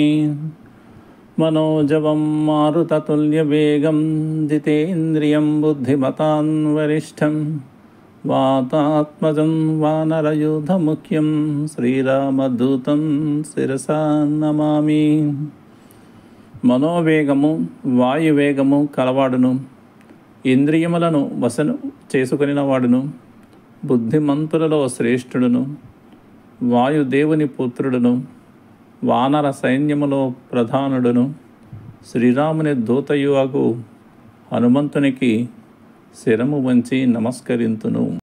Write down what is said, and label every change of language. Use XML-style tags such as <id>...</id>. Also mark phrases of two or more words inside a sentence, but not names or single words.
<sa>मनोजवं मारुततुल्यवेगं जितेन्द्रियं बुद्धिमतां वरिष्ठं वातात्मजं वानरयूथमुख्यं श्रीरामदूतं शिरसा नमामि।</sa> <te>మనోవేగము వాయువేగము కలవాడును, ఇంద్రియములను వశను చేసుకొనిన వాడును, బుద్ధిమంతులలో శ్రేష్ఠుడును, వాయుదేవుని పుత్రుడును, వానర సైన్యములో ప్రధానుడును, శ్రీరాముని దూతయువగు హనుమంతునికి శిరము వంచి నమస్కరింతును।</te>